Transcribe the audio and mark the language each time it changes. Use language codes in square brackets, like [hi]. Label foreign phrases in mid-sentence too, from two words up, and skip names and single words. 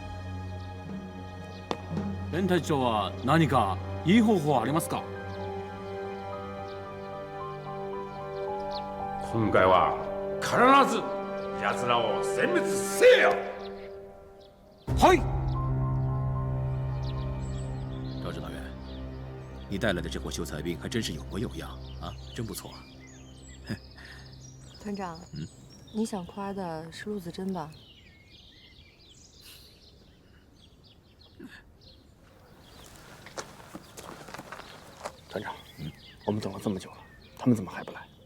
[ja] 連隊長は何かいい方法ありますか？今回は必ず奴らを殲滅せよ。はい。 [zh] 赵指导员，你带来的这伙秀才兵还真是有模有样啊，真不错。团长，你想夸的是陆子珍吧？团长，我们等了这么久了，他们怎么还不来？